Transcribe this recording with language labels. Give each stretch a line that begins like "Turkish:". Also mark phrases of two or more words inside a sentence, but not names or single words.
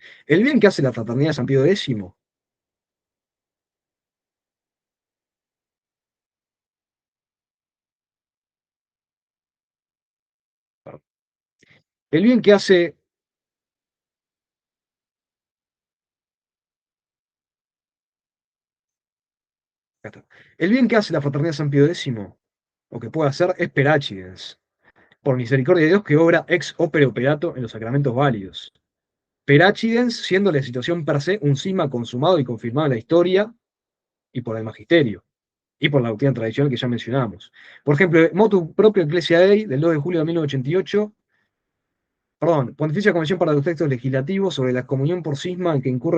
Spanish: El bien que hace la fraternidad de San Pío X, el bien que hace, el bien que hace la fraternidad de San Pío X, o que puede hacer, es
Latin: per accidens,
Spanish: por misericordia de Dios que obra
Latin: ex opere operato
Spanish: en los sacramentos válidos.
Latin: Per accidens,
Spanish: siendo la situación
Latin: per se
Spanish: un cisma consumado y confirmado en la historia y por el magisterio, y por la doctrina tradicional que ya mencionamos. Por ejemplo,
Latin: motu propio
Spanish: Ecclesia Dei del 2 de julio de 1988, perdón, Pontificia Convención para los Textos Legislativos sobre la comunión por cisma en que incurren